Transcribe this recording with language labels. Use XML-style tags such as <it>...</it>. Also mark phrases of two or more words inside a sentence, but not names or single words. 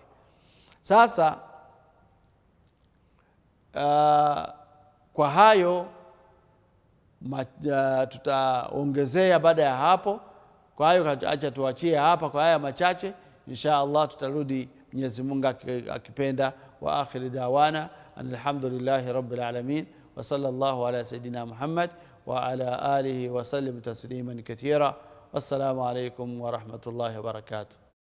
<sw>Sasa kwa hayo tutaongezea baada ya hapo. Kwa hiyo acha tuachie hapa kwa haya machache,</sw> <ar>إن شاء الله</ar> <sw>tutarudi Mwenyezi Mungu akipenda.</sw> <ar>وآخر دعوانا الحمد لله رب العالمين وصلى الله على سيدنا محمد وعلى آله وسلم تسليما كثيرا. والسلام عليكم ورحمة الله وبركاته.</ar>